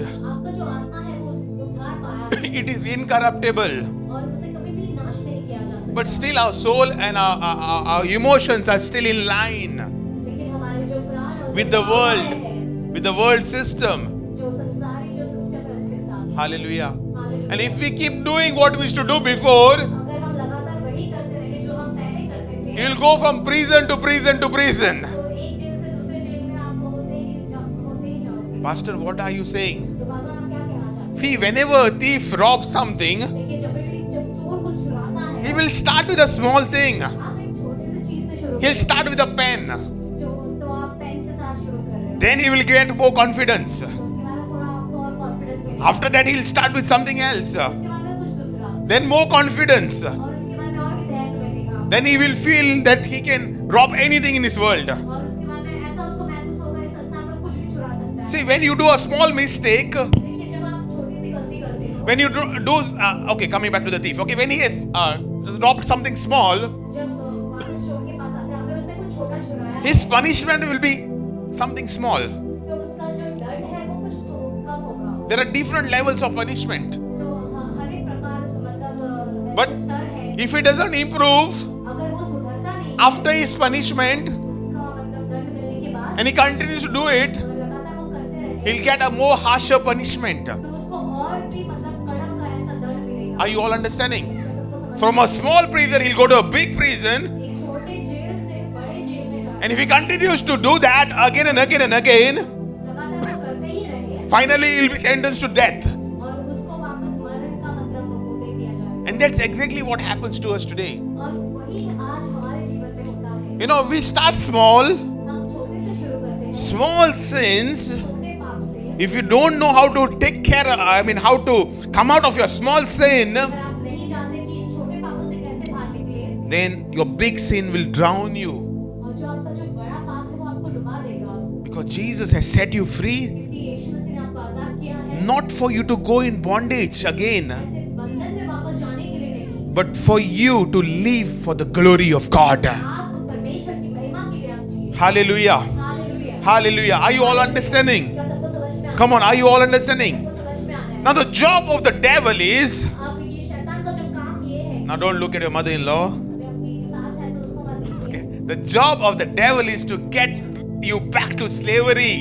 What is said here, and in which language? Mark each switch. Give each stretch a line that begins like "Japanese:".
Hindi: आपका जो आत्मा है वो उद्धार पाया है
English: It is incorruptible.
Hindi: और उसे कभी भी नाश नहीं किया जा सकता।
English: But still our soul and our emotions are still in line
Hindi: लेकिन हमारे जो प्राण और
English: with
Hindi: जो
English: the
Hindi: आत्मा
English: world,
Hindi: है,
English: with the world system.
Hindi: जो संसारी जो सिस्टम है उसके साथ।
English: Hallelujah.
Hindi: Hallelujah.
English: And if we keep doing what we used to do before,
Hindi: अगर हम लगातार वही करते रहे जो हम पहले करते थे,
English: you will go from prison to prison to prison.
Hindi: तो एक जेल से दूसरे जेल में आप होते ही जाओगे।
English: Pastor, what are you saying?
Hindi: तो पास्टर आप क्या कहना चाहते हैं?
English: See, whenever a thief robs something,
Hindi: देखिए जब चोर कुछ चुराता है,
English: he will start with a small thing.
Hindi: आप एक छोटे से चीज से शुरू
English: He'll
Hindi: करें।
English: start with a pen.
Hindi: तो आप पेन के साथ शुरू कर रहे हो।
English: Then he will get more confidence.
Hindi: तो उसके बाद में थोड़ा आपको और कॉन्फिडेंस मिलेगा।
English: After that, he'll start with something else.
Hindi: उसके बाद में कुछ दूसरा
English: Then more confidence.
Hindi: और उसके बाद में और भी धैर्य मिलेगा।
English: Then he will feel that he can rob anything in this world.
Hindi: और उसके बाद में ऐसा उसको महसूस होगा इस संसार में कुछ भी चुरा सकता है।
English: See, when you do a small mistake,
Hindi: देखिए जब आप छोटी सी गलती करते हो,
English: when you do okay, coming back to the thief. Okay, when he has robbed something small,
Hindi: जब वापस चोर के पास आते हैं, अगर उसने कुछ छोटा चुराया है,
English: his punishment will be something small.
Hindi: तो उसका जो दंड है वो कुछ तो कम होगा।
English: There are different levels of punishment.
Hindi: तो हर एक प्रकार मतलब
English: But
Hindi: ऐसे स्तर है।
English: if he doesn't improve
Hindi: अगर वो सुधरता नहीं
English: after his punishment
Hindi: उसका मतलब दंड मिलने के बाद
English: and he continues to do it,
Hindi: अगर लगातार वो करते रहे
English: he'll get a more harsher punishment.
Hindi: तो उसको और भी मतलब कड़क का ऐसा दंड मिलेगा।
English: Are you all understanding?
Hindi: सबको समझ
English: From a small prison, he'll go to a big prison.
Hindi: एक छोटे जेल से बड़े जेल में जाना
English: And if he continues to do that again and again and again,
Hindi: लगातार वो करते ही रहे
English: finally he'll be sentenced to death.
Hindi: और उसको वापस मरण का मतलब वो दे दिया जाए।
English: And that's exactly what happens to us today.
Hindi: और वही आज हमारे जीवन में होता है।
English: You know, we start small,
Hindi: हम छोटे से शुरू करते हैं,
English: small sins.
Hindi: छोटे पाप से।
English: If you don't know how to take care, how to come out of your small sin,
Hindi: अगर आप नहीं जानते कि इन छोटे पापों से कैसे बाहर निकले,
English: then your big sin will drown you.
Hindi: और जो आपका जो बड़ा पाप है वो आपको डुबा देगा,
English: Because Jesus has set you free,
Hindi: क्योंकि यीशु मसीह ने आपको आजाद किया है।
English: not for you to go in bondage again,
Hindi: ऐसे बंधन में वापस जाने के लिए नहीं,
English: but for you to live for the glory of God.
Hindi: आप परमेश्वर की महिमा के लिए आप जिए।
English: Hallelujah.
Hindi: Hallelujah.
English: Hallelujah. Are you all understanding?
Hindi: क्या सबको समझ में आ रहा
English: Come on, are you all understanding?
Hindi: है? सबको समझ में आ रहा है?
English: Now, the job of the devil is.
Hindi: अब ये शैतान का जो काम ये है,
English: Now, don't look at your mother in law.
Hindi: अभी आपकी सास है तो उसको मत देखिए।
English: Okay. The job of the devil is to get you back to slavery.